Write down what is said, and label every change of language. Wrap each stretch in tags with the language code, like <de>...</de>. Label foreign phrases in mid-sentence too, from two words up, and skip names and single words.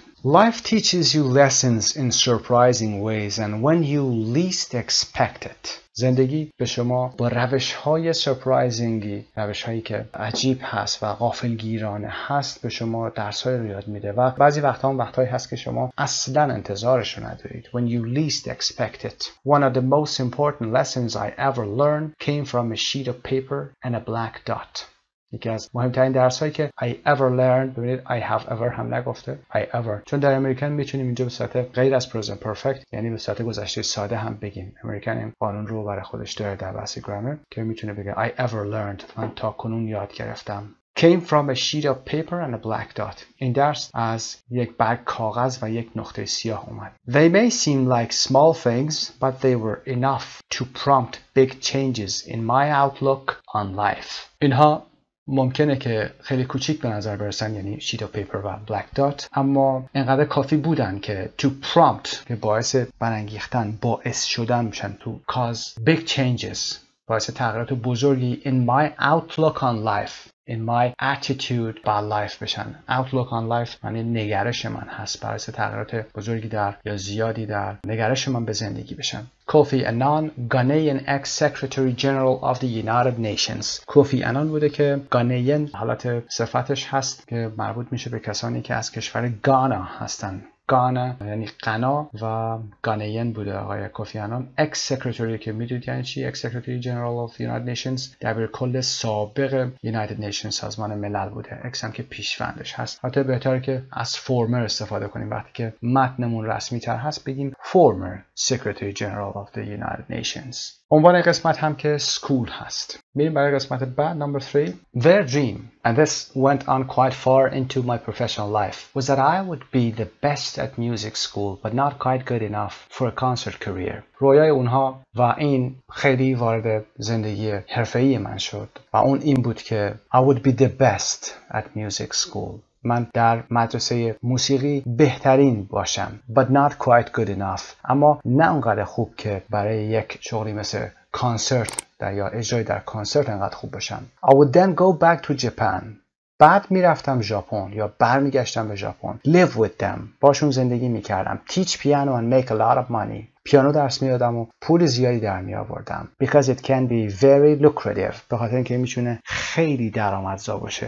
<en>Life teaches you lessons in surprising ways and when you least expect it.</en> <fa>زندگی به شما با روش‌های سرپرایزینگی، روش‌هایی که عجیب هست و غافلگیرانه هست، به شما درس‌های رو یاد میده و بعضی وقت‌ها هم وقت‌هایی هست که شما اصلاً انتظارش رو ندارید.</fa> <en>When you least expect it. One of the most important lessons I ever learned came from a sheet of paper and a black dot.</en> <fa>یکی از مهمترین درس‌هایی که</fa> <en>I ever learned،</en> <fa>ببینید</fa> <en>I have ever</en> <fa>هم نگفته</fa> <en>I ever،</en> <fa>چون در امریکن میتونیم اینجا به صورت غیر از</fa> <en>present perfect</en> <fa>یعنی به صورت گذشته ساده هم بگیم. امریکن این قانون رو برای خودش داره در بحث گرامر که میتونه بگه</fa> <en>I ever learned،</en> <fa>من تا کنون یاد گرفتم.</fa> <en>Came from a sheet of paper and a black dot.</en> <fa>این درس از یک برگ کاغذ و یک نقطه سیاه اومد.</fa> <en>They may seem like small things, but they were enough to prompt big changes in my outlook on life.</en> <fa>اینها ممکنه که خیلی کوچیک به نظر برسن، یعنی</fa> <en>sheet of paper</en> <fa>و</fa> <en>black dot,</en> <fa>اما اینقدر کافی بودن که</fa> <en>to prompt،</en> <fa>که باعث برانگیختن، باعث شدن میشن،</fa> <en>to cause big changes،</en> <fa>باعث تغییرات بزرگی</fa> <en>in my outlook on life، in my attitude about life</en> <fa>بشن.</fa> <en>outlook on life</en> <fa>معنی نگرش من هست، باعث تغییرات بزرگی در یا زیادی در نگرش من به زندگی بشن. کوفی انان،</fa> <en>Ghanaian ex-secretary general of the United Nations.</en> <fa>کوفی انان بوده که Ghanaian حالت صفتش هست که مربوط میشه به کسانی که از کشور گانا هستن. گانا یعنی غنا و گانیین بوده آقای کوفی انان.</fa> <en>ex secretary</en> <fa>که میدونید یعنی چی،</fa> <en>ex secretary general of United Nations,</en> <fa>دبیر کل سابق</fa> <en>United Nations,</en> <fa>سازمان ملل بوده. اکس هم که پیشوندش هست. البته بهتره که از فورمر استفاده کنیم، وقتی که متنمون رسمی تر هست بگیم</fa> <en>former secretary general of the United Nations.</en> <fa>عنوان قسمت هم که school هست. میریم برای قسمت بعد.</fa> <en>Number 3. Their dream, and this went on quite far into my professional life, was that I would be the best at music school but not quite good enough for a concert career.</en> <fa>رویای اونها و این خیلی وارد زندگی حرفه‌ای من شد و اون این بود که</fa> <en>I would be the best at music school.</en> <fa>من در مدرسه موسیقی بهترین باشم</fa> <en>but not quite good enough،</en> <fa>اما نه اونقدر خوب که برای یک شغلی مثل کانسرت یا اجرای در کانسرت انقدر خوب باشم.</fa> <en>I would then go back to Japan.</en> <fa>بعد میرفتم ژاپن یا برمیگشتم به ژاپن.</fa> <en>Live with them.</en> <fa>باشون زندگی میکردم.</fa> <en>Teach piano and make a lot of money.</en> <fa>پیانو درس میدادم و پول زیادی در می آوردم.</fa> <en>Because it can be very lucrative.</en> <fa>به خاطر اینکه میتونه خیلی درآمدزا باشه.</fa>